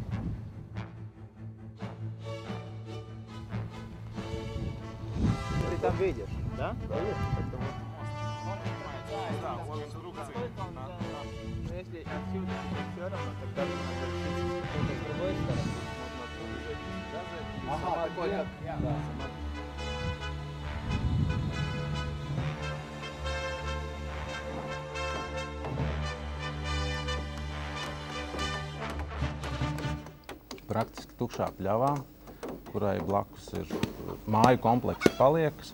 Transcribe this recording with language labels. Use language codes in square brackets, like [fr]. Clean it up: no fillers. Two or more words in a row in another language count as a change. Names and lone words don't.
[ru] Ты там видишь, да? Да, вот инструкции. Но если отсюда все равно, тогда с другой стороны можно отсюда. Ага, такой как... Да. [lv] Praktiski tukšā pļavā, kurai blakus ir māju komplekss Paliekas.